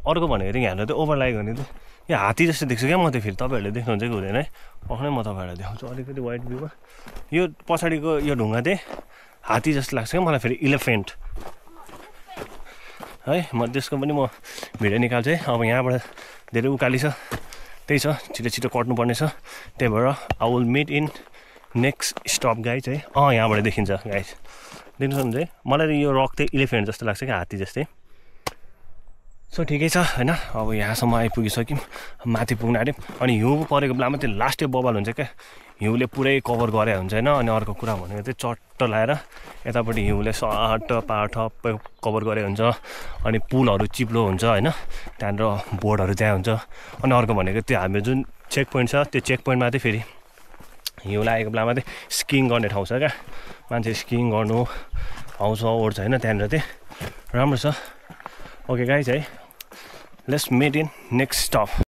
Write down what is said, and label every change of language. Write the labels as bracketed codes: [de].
[ne] अर्को भनेको चाहिँ यहाँनिर चाहिँ ओभरलाइक भने चाहिँ यहाँ हात्ती जस्तो देख्छु क्या म, त्यो फेरि तपाईँहरूले देख्नुहुन्छ कि हुँदैन है। पक्कै म तपाईँहरूलाई देखाउँछु अलिकति वाइड भ्यूमा। यो पछाडिको यो ढुङ्गा चाहिँ हात्ती जस्तो लाग्छ क्या मलाई, फेरि इलेफेन्ट है। म त्यसको पनि म भिडियो निकाल्छु है। अब यहाँबाट धेरै उकाली छ, त्यही छ, छिटो छिटो कट्नुपर्ने छ। त्यही भएर [en] I will meet in next stop guys है। [ne] यहाँबाट देखिन्छ गाइज, देख्नु सक्नुहुन्छ है। मलाई यो रक चाहिँ इलेफेन्ट जस्तो लाग्छ क्या, हात्ती जस्तै। सो ठिकै छ होइन। अब यहाँसम्म आइपुगिसक्यौँ, माथि पुग्न आँट्यौँ। अनि हिउँ परेको बेलामा त्यो लास्टै बबाल हुन्छ क्या, हिउँले पुरै कभर गरे हुन्छ होइन। अनि अर्को कुरा भनेको चाहिँ चट्ट लाएर यतापट्टि हिउँले सट्ट पाठ कभर गरे हुन्छ। अनि पुलहरू चिप्लो हुन्छ होइन, त्यहाँनिर बोर्डहरू त्यहाँ हुन्छ। अनि अर्को भनेको त्यो हाम्रो जुन चेक पोइन्ट छ, त्यो चेक पोइन्टमा चाहिँ फेरि हिउँ लागेको बेलामा चाहिँ स्किङ गर्ने ठाउँ छ क्या, मान्छे स्किङ गर्नु आउँछ ओर्छ होइन, त्यहाँनिर चाहिँ राम्रो छ। [en] Okay guys है, let's meet in next stop.